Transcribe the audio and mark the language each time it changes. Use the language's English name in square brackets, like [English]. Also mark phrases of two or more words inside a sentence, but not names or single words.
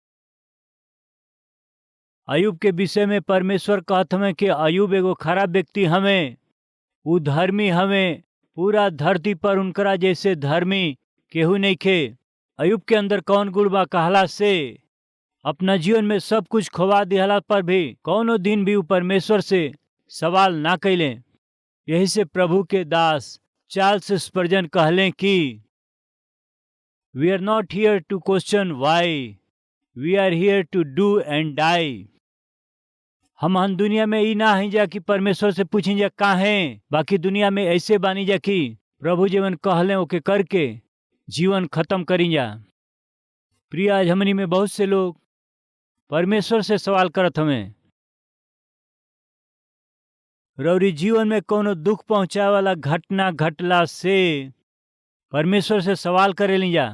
[Bhojpuri] अयूब के विषय में परमेश्वर कहत हमें कि अयूब एगो खराब व्यक्ति हमें, वो धर्मी हमें, पूरा धरती पर उनकरा जैसे धर्मी केहू नहीं खे। अयूब के अंदर कौन गुण बा कहला से अपना जीवन में सब कुछ खोवा दिहला पर भी कौनो दिन भी वो परमेश्वर से सवाल ना कैले। यही से प्रभु के दास चार्ल्स स्पर्जन कहले कि [English] we are not here to question why, we are here to do and die. [Bhojpuri] हम दुनिया में ई ना है जा कि परमेश्वर से पूछी जा काहे, बाकी दुनिया में ऐसे बानी जा कि प्रभु जीवन कहले ओके करके जीवन खत्म करी जा। प्रिय आज हमनी में बहुत से लोग परमेश्वर से सवाल करत हमें, रौरी जीवन में कोनो दुख पहुंचाए वाला घटना घटला से परमेश्वर से सवाल करे ली जा।